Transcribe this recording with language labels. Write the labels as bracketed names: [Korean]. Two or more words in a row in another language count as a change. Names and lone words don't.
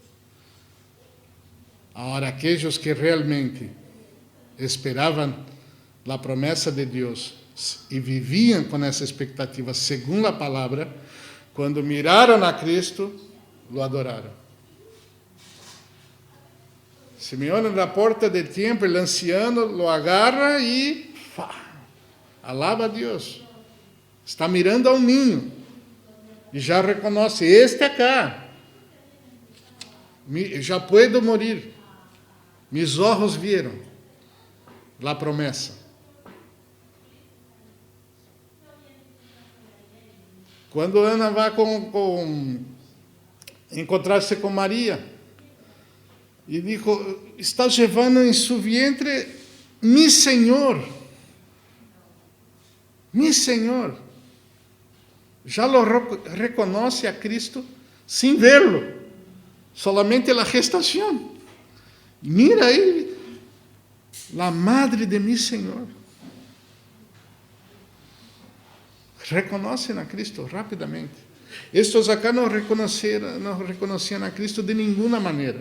[Portuguese] Agora, aqueles que realmente esperavam a promessa de Deus e viviam com essa expectativa segundo a palavra, quando miraram a Cristo, lo adoraram. Simeão na porta do templo, o anciano lo agarra e alaba a Deus. Está mirando a um ninho e já reconhece, [Spanish] este acá, já puedo morir. [Portuguese] Mis olhos viram a promessa. Quando Ana vai encontrar-se com Maria, e disse, está levando em seu vientre mi Senhor. Mi Senhor. Já lo reconhece a Cristo sem verlo, solamente a gestação. Mira aí, a madre de mi Senhor. Reconhecem a Cristo rapidamente. Estes acá não reconheciam a Cristo de nenhuma maneira.